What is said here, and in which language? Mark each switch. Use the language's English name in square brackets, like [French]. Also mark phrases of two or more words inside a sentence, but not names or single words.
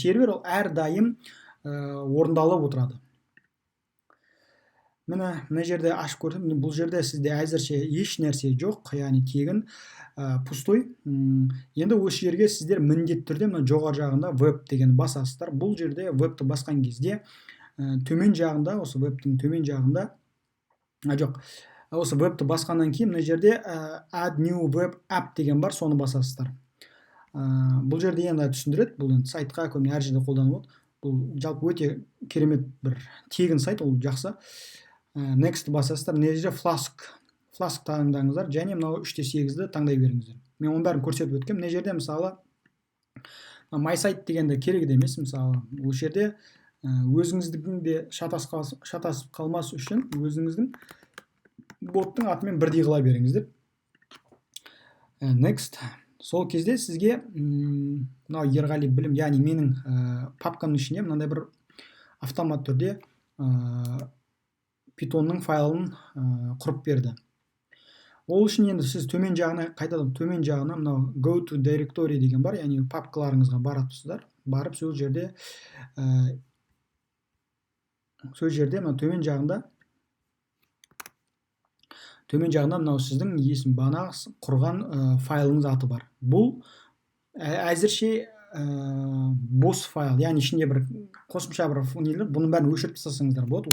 [Kazakh] Сервер ол әрдайым орындалып отырады. Мына жерде ашып көрсем, бұл жерде сізде әзірше еш нәрсе жоқ, яғни тегін пустой. Енді осы жерге сіздер міндетті түрде жоғары жағында веб деген басасыздар. Бұл жерде вебті басқан кезде төмен жағында, осы вебтің төмен жағында, осы вебті басқаннан кейін мына жерде [English] add new web app [Kazakh] деген бар, соны басасыздар. Бұл жерде енді түсіндіреді, бұл сайтқа көбіне әр жерде қолданылады. Бұл жалпы өте керемет бір тегін сайт, ол жақсы. Next басасыздар, мына жерде Flask таңдаңыздар, және мынау 3-8-ді таңдай беріңіздер. Мен оның бәрін көрсетіп өткем. Мына жерде мысалы [English] my site [Kazakh] дегенде керек емес, мысалы ол жерде өзіңіздің де шатасып қалмас үшін өзіңіздің боттың атымен бірдей қыла беріңіздер. Next. сол кезде сізге мынау Ерғали білім, яғни менің папкамның ішінде мынандай бір автомат түрде питонның файлын құрып берді. Ол үшін енді сіз төмен жағына, қайтадан төмен жағына мынау [English] go to directory [Kazakh] деген бар, яғни папкаларыңызға барасыздар. Барып сол жерде мына төмен жағында мынау сіздің есім бағана құрған файлыңыз аты бар. Бұл әзірше бос файл, яғни ішінде бір қосымша бір нелер, бұның бәрін өшіріп тастасаңыздар болады.